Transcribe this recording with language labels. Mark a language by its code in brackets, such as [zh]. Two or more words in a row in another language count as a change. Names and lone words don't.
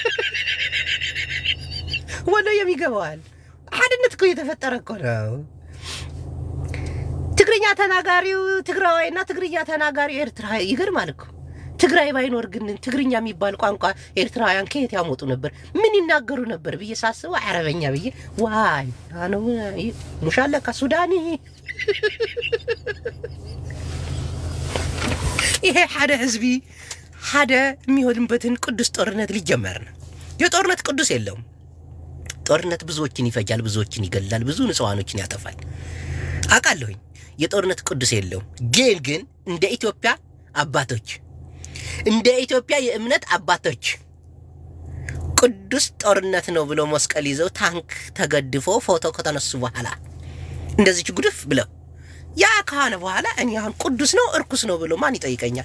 [am] ወሎ የሚገባዋል ሓድነት እኮ እየተፈጠረ እኮ ነው። ትግርኛ ተናጋሪው ትግራዋይና ትግርኛ ተናጋሪው ኤርትራ ይገርማል እኮ። ትግራይ ባይኖር ግን ትግርኛ የሚባል ቋንቋ ኤርትራውያን ከየት ያመጡ ነበር? ምን ይናገሩ ነበር ብዬ ሳስበው አረበኛ ብዬ ዋይ አነ ሙሻለካ ሱዳኒ ይሄ [ti] ሓደ ህዝቢ ሓደ [am] የሚሆንበትን ቅዱስ ጦርነት ሊጀመር ነው። የጦርነት ቅዱስ የለውም። ጦርነት ብዙዎችን ይፈጃል፣ ብዙዎችን ይገላል፣ ብዙ ንጹሃኖችን ያጠፋል። አውቃለሁኝ። የጦርነት ቅዱስ የለውም። ግን እንደ ኢትዮጵያ አባቶች እንደ ኢትዮጵያ የእምነት አባቶች ቅዱስ ጦርነት ነው ብሎ መስቀል ይዘው ታንክ ተገድፎ ፎቶ ከተነሱ በኋላ እንደዚህ ጉድፍ ብለው ያ ከሆነ በኋላ እኔ አሁን ቅዱስ ነው እርኩስ ነው ብሎ ማን ይጠይቀኛል?